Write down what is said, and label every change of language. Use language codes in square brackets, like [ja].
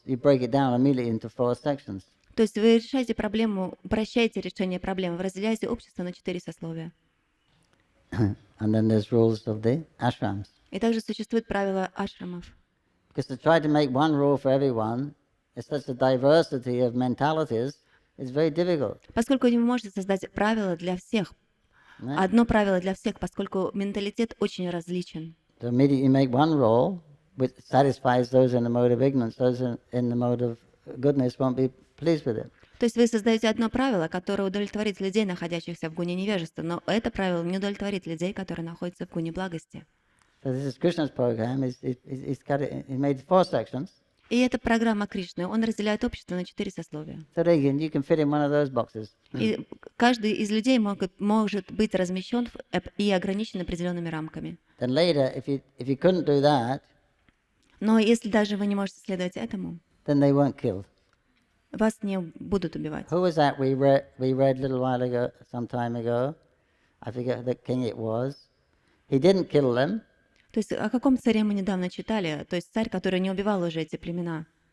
[en] You break it down immediately into 4 sections. [ru] То есть вы решаете проблему, упрощаете решение проблемы, вы разделяете общество на 4 сословия. [en] And then there's rules of the ashrams. [ru] И также существуют правила ашрамов. [en] Because to try to make one rule for everyone, it's such a diversity of mentalities, it's very difficult. [ru] Поскольку вы не можете создать правила для всех, одно правило для всех, поскольку менталитет очень различен. [en] To immediately make one rule which satisfies those in the mode of ignorance, those in the mode of goodness won't be pleased with it. [ru] То есть вы создаете одно правило, которое удовлетворит людей, находящихся в гуне невежества, но это правило не удовлетворит людей, которые находятся в гуне благости. [en] So this is Krishna's program. He made 4 sections. [ru] И это программа Кришны. Он разделяет общество на 4 сословия. [en] So you can fit in one of those boxes. [ru] И каждый из людей может быть размещен и ограничен определенными рамками. [en] Then later, if you couldn't do that, [ru] Но если даже вы не можете следовать этому, [en] then they weren't killed. [ru] вас не будут убивать. [en] Who was that we read a little while ago, some time ago? I forget the king it was. He didn't kill them. [ru] То есть о каком царе мы недавно читали? То есть царь, который не убивал уже эти племена.